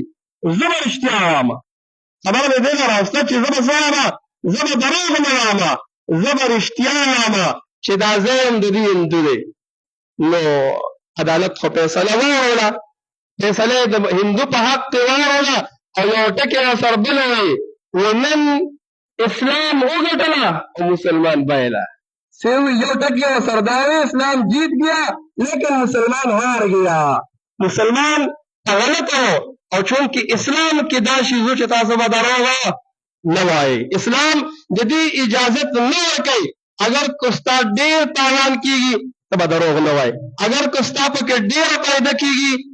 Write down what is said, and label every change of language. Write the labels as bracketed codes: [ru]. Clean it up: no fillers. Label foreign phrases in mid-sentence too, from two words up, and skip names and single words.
[ps] زه به رښتیا وایم، خبره مې دې نه راسته چې زه به څه وایم، زه به دروغ نه وایم، زه به رښتیا وایم چې دا ځای هم د دې هندو دی. نو عدالت خو فیصله واوروله، فیصله د هندو په حق کې واوروله او یو ټکې راسره بل ووایي نن اسلام وګټله او مسلمان بایله. یو ټکې راسره دا وایي [ur] اسلام جیت گیا لیکن مسلمان ہار گیا. مسلمان غلط ہو [ps] او چونکہ اسلام کې دا شیزو چې تاسو به دروغ نه وایي، اسلام د دې اجازت نه ورکوي. اگر کو ستا ډېر تاوان کېږي ته به دروغ نه وایي، اگر کو ستا پکې ډېره فایده کېږي